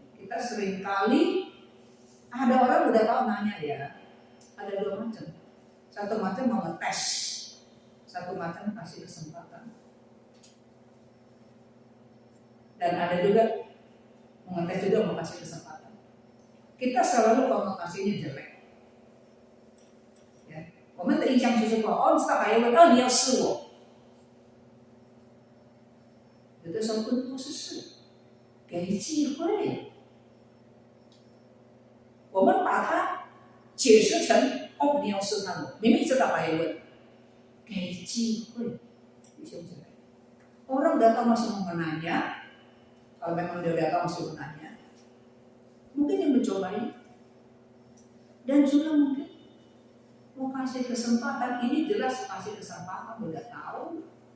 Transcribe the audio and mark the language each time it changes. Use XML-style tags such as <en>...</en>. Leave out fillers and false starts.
<id>Kita sering kali ada orang udah tahu nanya ya, ada 2 macam. Satu macam mau ngetes, satu macam kasih kesempatan. Dan ada juga mau ngetes juga mau kasih kesempatan. Kita selalu kalau kasihnya jelek.</id> <zh>Ya, 我们的印象就是说，哦，你知道还有问，哦，你要试我。有的时候更多是给机会，我们把它解释成哦，你要试探我，明明知道还有问，给机会，弟兄姊妹。</zh> <id>Orang datang masih mau menanya, kalau memang dia datang masih menanya, mungkin yang mencobai, dan juga mungkin mau kasih kesempatan, ini jelas kasih kesempatan, udah tahu.</id>